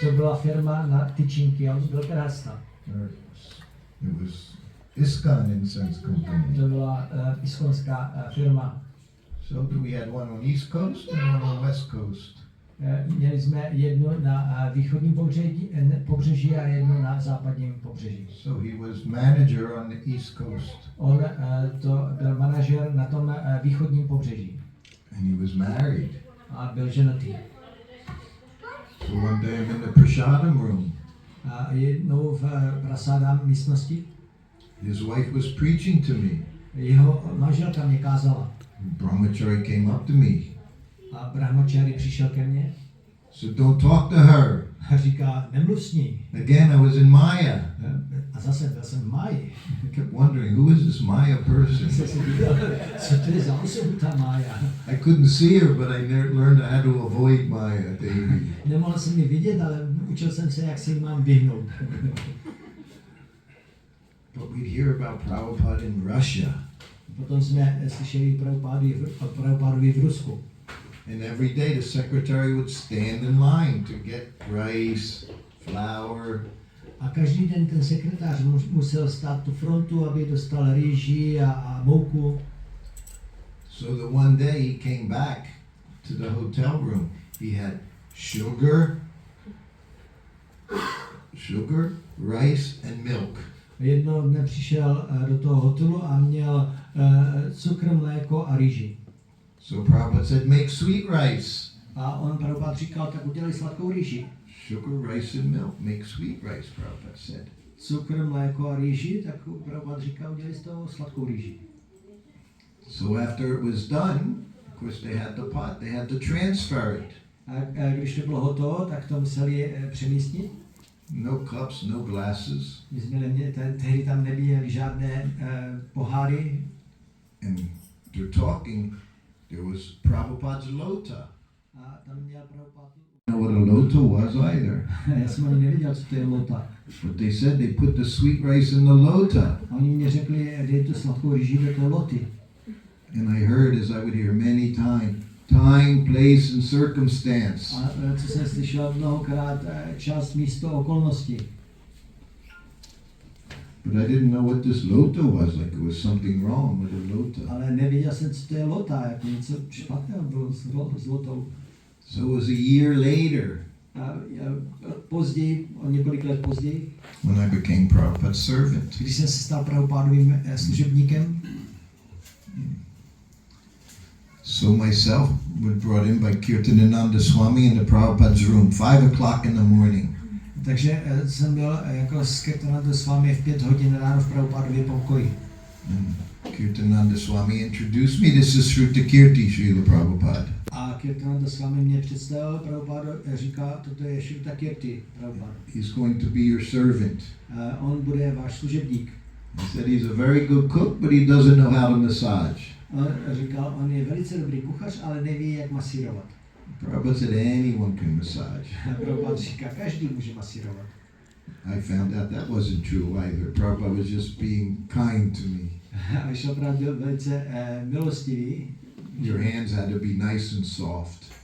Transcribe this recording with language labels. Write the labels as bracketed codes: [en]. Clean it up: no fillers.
[cs] To byla firma na tyčinky, on byl grahasta. [en] It was ISKCON Incense Company. [cs] To byla iskonská firma. [en] So we had one on East Coast and one on West Coast. [cs] Měli jsme jednu na východním pobřeží a jednu na západním pobřeží. [en] So he was manager on the East Coast. [cs] On to byl manažer na tom východním pobřeží. [en] And he was married. [cs] A byl ženatý. [en] So one day I'm in the prasadam room. [cs] A jednou v prasádám místnosti [en] His wife was preaching to me. [cs] jeho manželka mě kázala. [en] Brahmachari came up to me. [cs] A brahmachari přišel ke mně. [en] So don't talk to her. [cs] A říká, nemluv s ní. [en] Again, I was in Maya. [cs] A zase byl jsem v Máji. [en] I kept wondering, who is this Maya person? [cs] Co to je za osobu ta Mája? [en] I couldn't see her, but I learned how to avoid Maya daily. [cs] Nemohl jsem ji vidět, ale učil jsem se, jak se jí mám vyhnout. [en] But we'd hear about Prabhupada in Russia. [cs] Potom jsme slyšeli Prabhupádovi v Rusku. [en] And every day the secretary would stand in line to get rice, flour, [cs] A každý den ten sekretář musel stát tu frontu, aby dostal rýži a mouku. [en] So the one day he came back to the hotel room. He had sugar, rice and milk. [cs] Jednoho dne přišel do toho hotelu a měl cukr, mléko a rýži. [en] So Prabhupada said, make sweet rice. [cs] A on Prabhupada říkal, tak udělej sladkou rýži. [en] Sugar, rice and milk. Make sweet rice, Prabhupada said. [cs] Cukr, mléko a rýži, tak Prabhupada říkal, udělej z toho sladkou rýži. [en] So after it was done, of course they had the pot, they had to transfer it. [cs] A když to bylo hotovo, tak to museli přemístit. [en] No cups, no glasses. [cs] Tehdy tam nebyly žádné poháry. [en] And they're talking, there was Prabhupada's lota. [cs] A tam měl Prabhupada. [en] I don't know what a lota was either. [cs] Já jsem ani nevěděl, co to je lota. [en] But they said they put the sweet rice in the lota. [cs] A oni mě řekli, dej tu sladkou rýži do té loty. [en] And I heard, as I would hear many times, time, place and circumstance. [cs] A co jsem slyšel mnohokrát, čas, místo, okolnosti. [en] But I didn't know what this lota was, like it was something wrong with a lota. [cs] Ale nevěděl jsem, co to je lota, jako něco špatného bylo s lotou. [en] So it was a year later. [cs] A později, o několik let později, [en] When I became Prabhupada's servant. [cs] když jsem se stal Prabhupádovým služebníkem, [en] So myself was brought in by Kirtanananda Swami in the Prabhupada's room, 5 o'clock in the morning. [cs] takže jsem byl jako s Kirtananda Swami v 5 hodin ráno v Prabhupádově pokoji. [en] And Kirtananda Swami introduced me. This is SRUTAKIRTI, Srila Prabhupada. [cs] A Kirtananda Swami mě představil, Prabhupada říká, toto je SRUTAKIRTI, Prabhupada. [en] He's going to be your servant. [cs] On bude váš služebník. [en] He said he's a very good cook, but he doesn't know how to massage. [cs] On říkal, on je velice dobrý kuchař, ale neví, jak masírovat. [en] Prabhupada said anyone can massage. [cs] A Prabhupada říká, každý může masírovat. [en] I found out that wasn't true either. Prabhupada was just being kind to me. [cs] A Šoprat byl velice milostivý. [en] Your hands had to be nice and soft.